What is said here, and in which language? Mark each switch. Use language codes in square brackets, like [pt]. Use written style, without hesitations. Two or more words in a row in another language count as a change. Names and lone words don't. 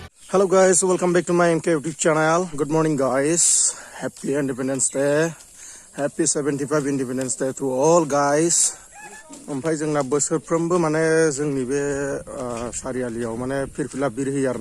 [en] Hello guys, welcome back to my MK YouTube channel. Good morning guys. Happy Independence Day. Happy 75 Independence Day to all guys. [brx] ओमफ्राय जोंना बोसोरफ्रोमबो माने जोंनि बे सारियालियाव माने फिरफिला बिरहोयो आरोना